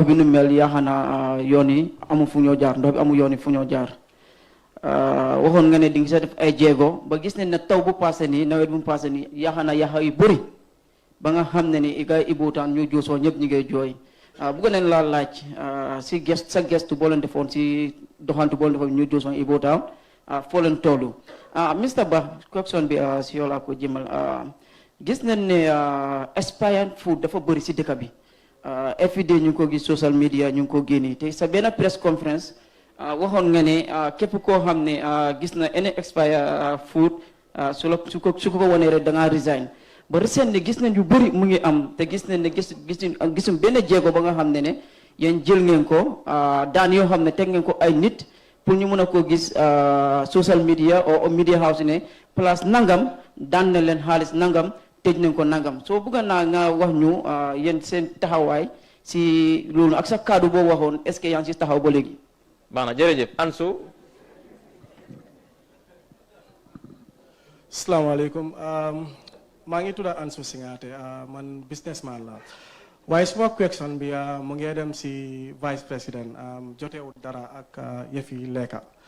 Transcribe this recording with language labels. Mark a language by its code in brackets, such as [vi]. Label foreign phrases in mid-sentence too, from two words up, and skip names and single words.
[wo] bi nu mel yaakaar naa yoon yi amu fu ñoo jaar ndox bi amu yoon yi fu ñoo jaar waxoon nga ne di nga sa def ay jéego ba gis nañ ne taw bu passé nii nawet bu passé nii yaakaar naa yaxa yu bëri ba nga xam ne ni gars yi Ibo Town New Juice Wang ñëpp ñu ngay jooy bëgg nañ laa laaj si sa gestu boo leen defoon si doxantu boo leen defoon New Juice Wang Ibo Town foo leen toolu Mr. Ba question bi si yow laa ko jëmal gis nañ ne [en] expired food [wo] dafa bëri si dëkk bi [en] every day [wo] ñu ngi ko gis [en] social media [wo] ñu ngi ko génne te sa benn press conference waxoon nga ne képp koo xam ne gis na [en] any expired food [wo] su ko wanee rek da ngaa resign ba recent ne gis nañ yu bëri mu ngi am te gis nañ ne gisum benn jéego ba nga xam ne ne yéen jël ngeen ko daan yoo xam ne teg ngeen ko ay nit pour ñu mën a koo gis [en] social media [wo] o [en] media house [wo] ne place nangam daan na leen xaalis nangam tëj nañ ko nangam soo bëgg naa nga wax ñu yéen seen taxawaay si loolu ak sa kaddu boo waxoon [fr] est-ce que [wo] yaa ngi si taxaw ba léegi. baax na jërëjëf Ansu. Asalaamaaleykum maa ngi tudd Ansu Singate man businessman la waaye suma question bi mu ngi dem si [fr] vice président [wo] jotewut dara ak yëfi lekka